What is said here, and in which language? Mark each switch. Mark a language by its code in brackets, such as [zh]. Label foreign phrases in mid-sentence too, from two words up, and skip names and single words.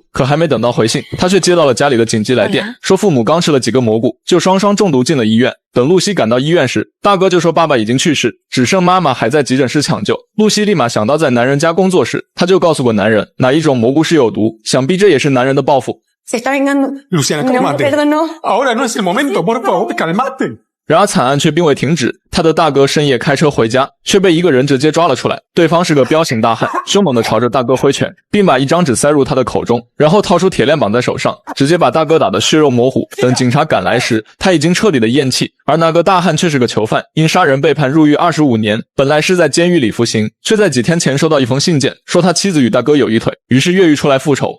[zh] 可还没等到回信，他却接到了家里的紧急来电，说父母刚吃了几个蘑菇，就双双中毒进了医院。等露西赶到医院时，大哥就说爸爸已经去世，只剩妈妈还在急诊室抢救。露西立马想到在男人家工作时，他就告诉过男人哪一种蘑菇是有毒，想必这也是男人的报复。 [es] Luciana, cálmate. Ahora no es el momento, por favor, calmate. [zh] 然而惨案却并未停止，他的大哥深夜开车回家，却被一个人直接抓了出来。对方是个彪形大汉，凶猛地朝着大哥挥拳，并把一张纸塞入他的口中，然后掏出铁链绑在手上，直接把大哥打得血肉模糊。等警察赶来时，他已经彻底的咽气，而那个大汉却是个囚犯，因杀人被判入狱25年，本来是在监狱里服刑，却在几天前收到一封信件，说他妻子与大哥有一腿，于是越狱出来复仇。